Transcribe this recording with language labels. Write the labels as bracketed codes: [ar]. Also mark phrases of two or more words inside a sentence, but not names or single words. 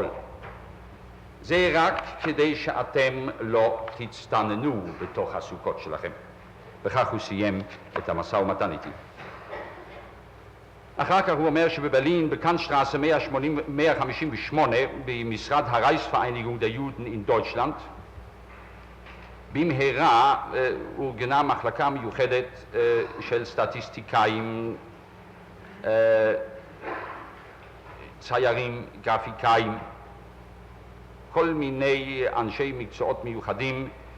[he] זה רק כדי שאתם לא תצטננו בתוך הסוכות שלכם. וכך הוא סיים את המשא ומתן איתי. אחר כך הוא אומר שבברלין, בקאנטשטראסה 158, במשרד הרייכסvereinigung der Juden in Deutschland, במהרה אורגנה מחלקה מיוחדת של סטטיסטיקאים, ציירים, גרפיקאים, כל מיני אנשי מקצועות מיוחדים